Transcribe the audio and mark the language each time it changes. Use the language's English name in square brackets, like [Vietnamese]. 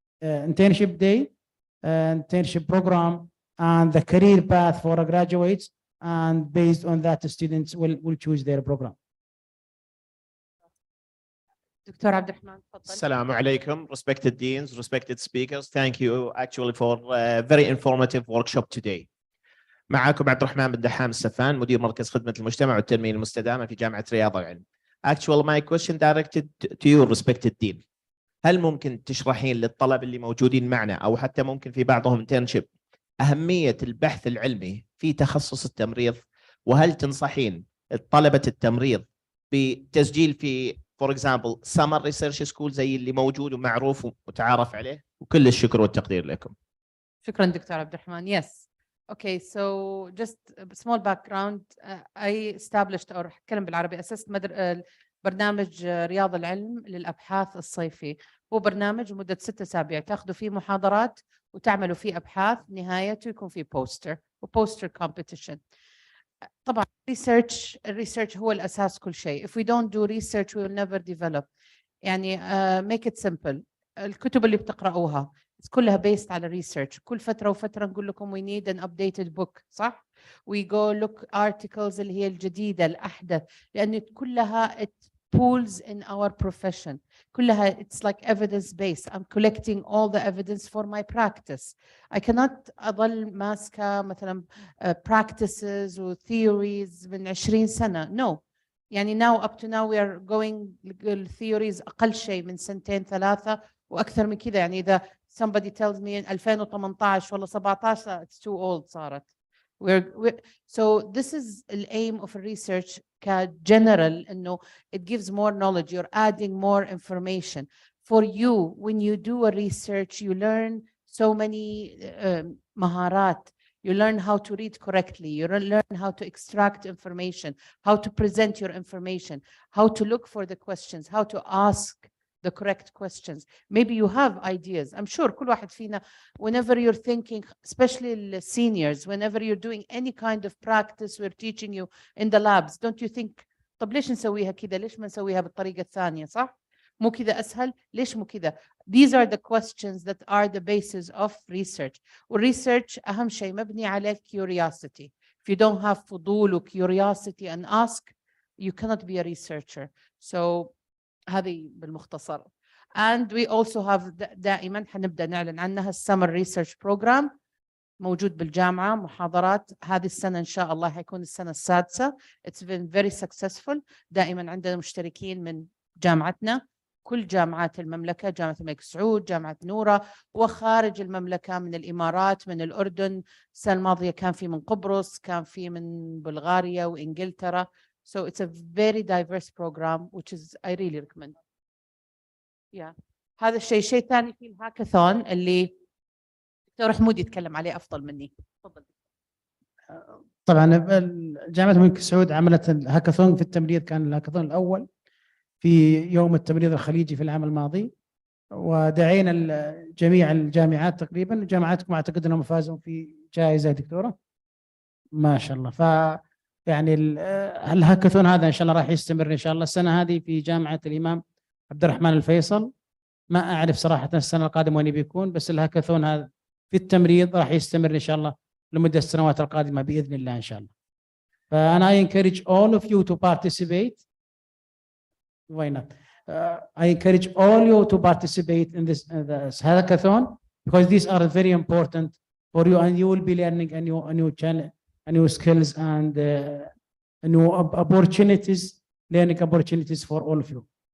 [English] internship day, internship program, and the career path for graduates. And based on that, the students will choose their program. [Arabic] دكتور عبد الرحمن تفضل. [English] Assalamu alaikum, respected deans, respected speakers. Thank you actually for a very informative workshop today. [Arabic] معاكم عبد الرحمن بن دحام السفان مدير مركز خدمة المجتمع والتنمية المستدامة في جامعة رياض العلم. [English] Actually my question directed to you respected dean. [Arabic] هل ممكن تشرحين للطلبة اللي موجودين معنا أو حتى ممكن في بعضهم internship أهمية البحث العلمي في تخصص التمريض؟ وهل تنصحين طلبة التمريض بتسجيل في [English] for example summer research school [Arabic] زي اللي موجود ومعروف ومتعارف عليه؟ وكل الشكر والتقدير لكم. شكرا دكتور عبد الرحمن. [English] Yes. Okay, so just a small background. I established or [Arabic] أتكلم بالعربي أسست برنامج رياض العلم للأبحاث الصيفي. هو برنامج مدة 6 أسابيع تأخذوا فيه محاضرات وتعملوا فيه أبحاث، نهايته يكون فيه بوستر competition. طبعا الريسيرش هو الأساس كل شيء. [English] If we don't do research we will never develop. يعني make it simple. [Arabic] الكتب اللي بتقرأوها كلها based على research. كل فترة وفترة نقول لكم [English] we need an updated book، [Arabic] صح؟ [English] We go look articles [Arabic] اللي هي الجديدة الأحدث، لأن كلها [English] it pools in our profession. كلها it's like evidence based. I'm collecting all the evidence for my practice. I cannot [Arabic] أظل ماسكة مثلا practices و theories من 20 سنة. [English] No. يعني now up to now we are going theories [Arabic] أقل شيء من 2-3 وأكثر من كذا. يعني إذا [English] somebody tells me 2018 ولا 17 it's too old [Arabic] صارت. [English] So this is the aim of research [Arabic] كجنرال إنه [English] it gives more knowledge. You're adding more information. For you, when you do a research, you learn so many مهارات. You learn how to read correctly. You learn how to extract information, how to present your information, how to look for the questions, how to ask the correct questions. Maybe you have ideas. I'm sure [Arabic] كل واحد فينا, [English] whenever you're thinking, especially the seniors, whenever you're doing any kind of practice we're teaching you in the labs, don't you think [Arabic] طب ليش نسويها كذا؟ ليش ما نسويها بالطريقة الثانية؟ صح؟ مو كذا أسهل؟ ليش مو كذا؟ [English] These are the questions that are the basis of research. [Arabic] والresearch أهم شيء مبني على curiosity. [English] If you don't have فضول و curiosity and ask, you cannot be a researcher. [Arabic] So هذه بالمختصر. [English] And we also have [Arabic] دائما حنبدأ نعلن عنها السمر ريسيرش بروجرام موجود بالجامعة، محاضرات. هذه السنة إن شاء الله حيكون السنة السادسة. [English] It's been very successful. [Arabic] دائما عندنا مشتركين من جامعتنا، كل جامعات المملكة، جامعة الملك سعود، جامعة نورة، وخارج المملكة من الإمارات، من الأردن. السنة الماضية كان في من قبرص، كان في من بلغاريا وإنجلترا. [English] So it's a very diverse program, which is I really recommend. [Arabic] Yeah. هذا الشيء. شيء ثاني في الهاكاثون اللي دكتور حمود يتكلم عليه أفضل مني. تفضل. طبعا جامعة الملك سعود عملت الهاكاثون في التمريض، كان الهاكاثون الأول في يوم التمريض الخليجي في العام الماضي، ودعينا جميع الجامعات تقريبا. جامعاتكم أعتقد أنهم فازوا في جائزة دكتورة ما شاء الله. ف يعني الهاكاثون هذا إن شاء الله راح يستمر إن شاء الله السنة هذه في جامعة الإمام عبد الرحمن الفيصل. ما أعرف صراحة السنة القادمة وين بيكون، بس الهاكاثون هذا في التمريض راح يستمر إن شاء الله لمدة السنوات القادمة بإذن الله إن شاء الله. [English] فأنا I encourage all of you to participate. Why not? I encourage all you to participate in this hackathon because these are very important for you, and you will be learning a new channel, a new skills, and new opportunities, learning opportunities for all of you.